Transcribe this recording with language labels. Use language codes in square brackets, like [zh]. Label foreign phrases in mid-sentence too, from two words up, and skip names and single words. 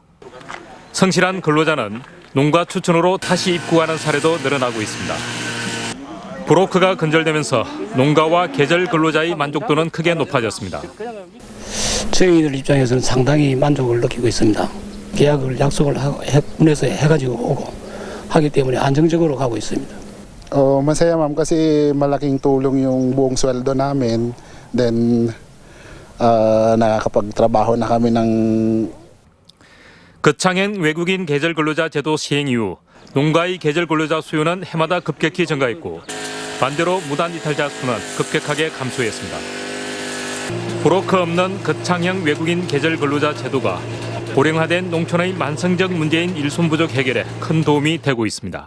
[ko] 성실한 근로자는 농가 추천으로 다시 입국하는 사례도 늘어나고 있습니다. 브로커가 근절되면서 농가와 계절 근로자의 만족도는 크게 높아졌습니다. 저희들 입장에서는 상당히 만족을 느끼고 있습니다. 계약을 약속을 군에서 해가지고 오고 하기 때문에 안정적으로 가고 있습니다. [tl] Masaya ma'am kasi malaking tulong yung buong sweldo namin. Then nakakapagtrabaho na kami ng [ko] 거창행 외국인 계절 근로자 제도 시행 이후 농가의 계절 근로자 수요는 해마다 급격히 증가했고 반대로 무단 이탈자 수는 급격하게 감소했습니다. 브로커 없는 거창형 외국인 계절 근로자 제도가 고령화된 농촌의 만성적 문제인 일손 부족 해결에 큰 도움이 되고 있습니다.